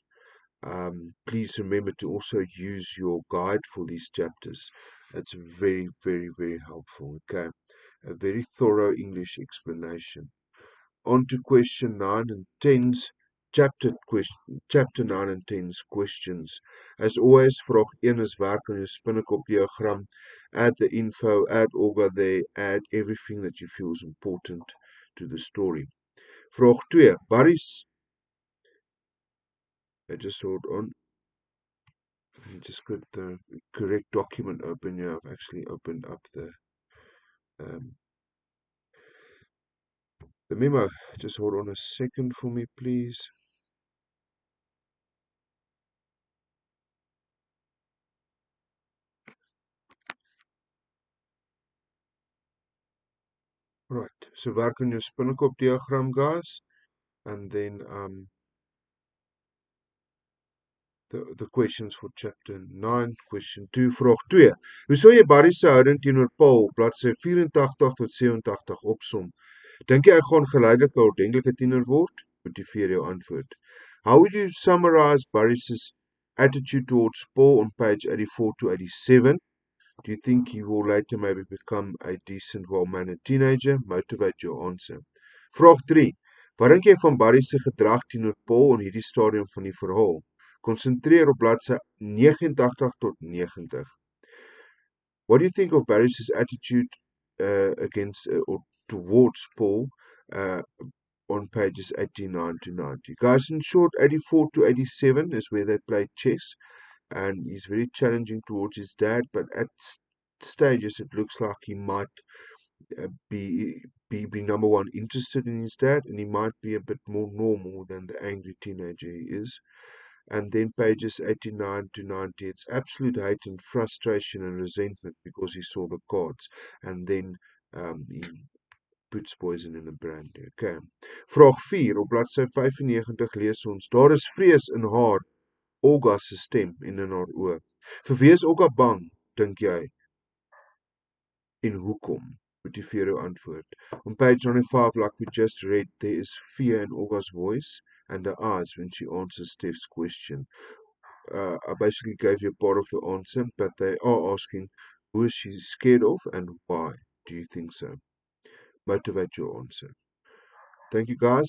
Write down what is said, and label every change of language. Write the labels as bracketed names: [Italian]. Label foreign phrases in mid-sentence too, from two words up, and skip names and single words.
[English] Please remember to also use your guide for these chapters. It's very, very, very helpful. Okay, a very thorough English explanation. On to question 9 and 10's chapter 9 and 10's questions. As always, [Afrikaans] vraag 1 is werk on jou spinnekop diagram. [English] Add the info, add Olga there, add everything that you feel is important to the story. Vraag 2, Barry's. I just hold on. I just got the correct document open here. I've actually opened up um, the memo. Just hold on a second for me, please. Right, so werk on [Afrikaans] jou spinnekop diagram, [English] guys. And then the questions for chapter 9. Question 2, [Afrikaans] vraag 2. Hoe sou jy Barry se houding teenoor Paul, bladsy 84 tot 87 opsom? Dink jy hy gaan geleidelik 'n ordentlike tiener word? Motiveer jou antwoord. [English] How would you summarize Barry's attitude towards Paul on page 84 to 87? Do you think he will later maybe become a decent, well-mannered teenager? Motivate your answer. [Afrikaans] Vraag 3. Wat dink jy van Barry se gedrag teenoor Paul in hierdie stadium van die verhaal? Konsentreer op bladsy 89 tot 90. [English] What do you think of Barry's attitude against or towards Paul on pages 89 to 90? Guys, in short, 84 to 87 is where they play chess, and he's very challenging towards his dad, but at stages it looks like he might be number one interested in his dad, and he might be a bit more normal than the angry teenager he is. And then pages 89 to 90, it's absolute hate and frustration and resentment because he saw the cards, and then he puts poison in the brandy. Okay. [Afrikaans] Vraag 4 op bladsy 95 lees ons: daar is vrees in haar, Olga se stem, en in haar oë. Vir wie is Olga bang, dink jy? En hoekom? Motiveer jou antwoord. [English] On page 95, like we just read, there is fear in Olga's voice and her eyes when she answers Steph's question. I basically gave you a part of the answer, but they are asking, who is she scared of and why do you think so? Motivate your answer. Thank you, guys.